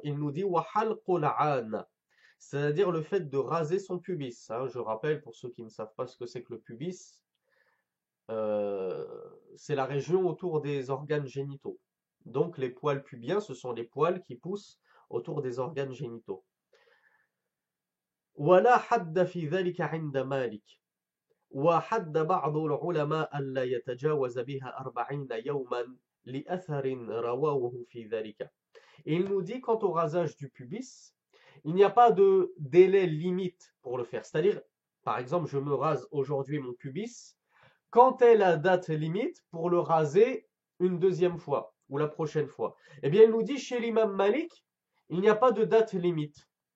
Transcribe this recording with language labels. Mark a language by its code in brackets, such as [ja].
[fr] Il nous dit [ar] wa halqul aana, [fr] c'est-à-dire le fait de raser son pubis. Hein. Je rappelle pour ceux qui ne savent pas ce que c'est que le pubis, euh, c'est la région autour des organes génitaux. Donc les poils pubiens, ce sont les poils qui poussent autour des organes génitaux. [ar] ولا حد في ذلك عند مالك وحد بعض العلماء ألا يتجاوز بها 40 يوما لأثر رواه في ذلك. [fr] Et il nous dit, quant au rasage du pubis, il n'y a pas de délai limite pour le faire. C'est-à-dire, par exemple, je me rase aujourd'hui mon pubis. Quand est la date limite pour le raser une deuxième fois ou la prochaine fois? Eh bien, il nous dit, chez l'imam Malik, il n'y a pas de date limite.